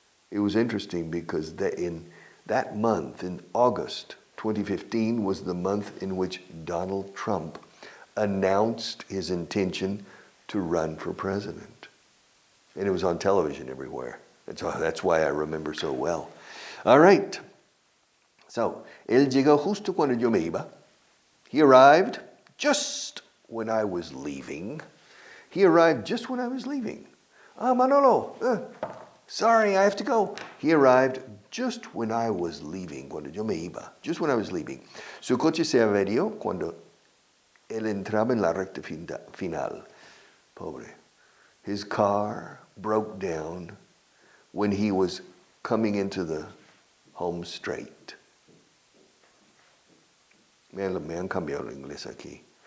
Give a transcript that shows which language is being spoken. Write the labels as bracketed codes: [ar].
[en] It was interesting because in that month, in August 2015, was the month in which Donald Trump announced his intention to run for president. And it was on television everywhere. That's why I remember so well. All right. [es] So, él llegó justo cuando yo me iba. [en] He arrived just when I was leaving. He arrived just when I was leaving. Manolo, sorry, I have to go. He arrived just when I was leaving, [es] cuando yo me iba, [en] just when I was leaving. [es] Su coche se averió cuando él entraba en la recta final. Pobre. [en] His car broke down when he was coming into the home straight. [es] Me han cambiado el inglés aquí.